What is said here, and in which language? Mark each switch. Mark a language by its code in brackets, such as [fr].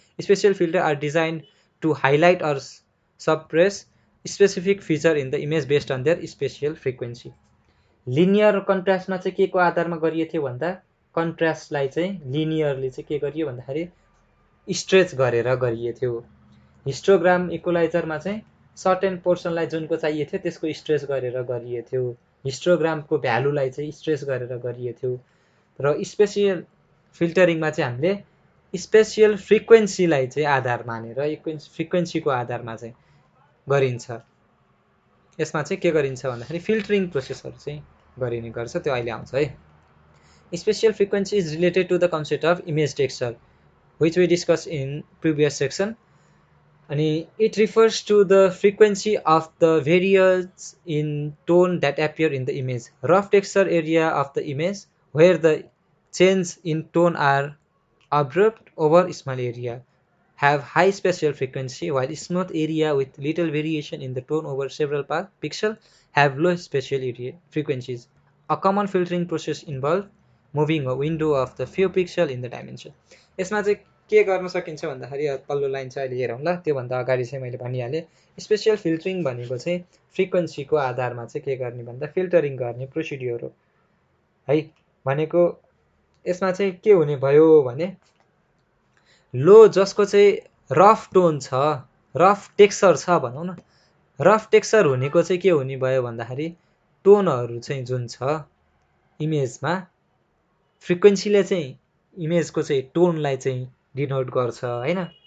[en] Special filters are designed to highlight or suppress specific feature in the image based on their spatial frequency. [ne] Linear कन्ट्रास्टमा चाहिँ के को आधारमा गरिएको थियो भन्दा कन्ट्रास्टलाई चाहिँ लिनियरली चाहिँ के गरियो भन्दाखेरि स्ट्रेच गरेर गरिएको थियो। हिस्टोग्राम इक्वलाइजरमा चाहिँ सर्टेन पोर्सनलाई जुनको चाहिएको थियो त्यसको स्ट्रेच गरेर गरिएको थियो, हिस्टोग्रामको भ्यालुलाई चाहिँ स्ट्रेच गरेर गरिएको थियो। र स्पेसियल फिल्टरिङमा चाहिँ हामीले स्पेसियल फ्रिक्वेन्सीलाई चाहिँ आधार मानेर फ्रिक्वेन्सीको आधारमा चाहिँ गरिन्छ। यसमा चाहिँ के गरिन्छ भन्दाखेरि फिल्टरिङ प्रोसेसहरू चाहिँ गरिने गर्छ, त्यो अहिले आउँछ है। [en] Spatial frequency is related to the concept of image texture which we discussed in previous section, and it refers to the frequency of the variance in tone that appear in the image. Rough texture area of the image where the change in tone are abrupt over small area have high spatial frequency, while smooth area with little variation in the tone over several pixels have low spatial frequencies. A common filtering process involves moving a window of the few pixels in the dimension. [ne] यसमा चाहिँ के गर्न सकिन्छ भन्दाखेरि पल्लो line चाहिँ अहिले हेरौँ ल। त्योभन्दा अगाडि चाहिँ मैले भनिहालेँ स्पेसियल फिल्टरिङ भनेको चाहिँ फ्रिक्वेन्सीको आधारमा चाहिँ के गर्ने भन्दा फिल्टरिङ गर्ने प्रोसिड्युर हो है। भनेको यसमा चाहिँ के हुने भयो भने लो जसको चाहिँ रफ टोन छ, रफ टेक्सचर छ भनौँ न, रफ टेक्सचर हुनेको चाहिँ के हुने भयो भन्दाखेरि टोनहरू चाहिँ जुन छ इमेजमा फ्रिक्वेन्सीले चाहिँ इमेजको चाहिँ टोनलाई चाहिँ डिनोट गर्छ हैन।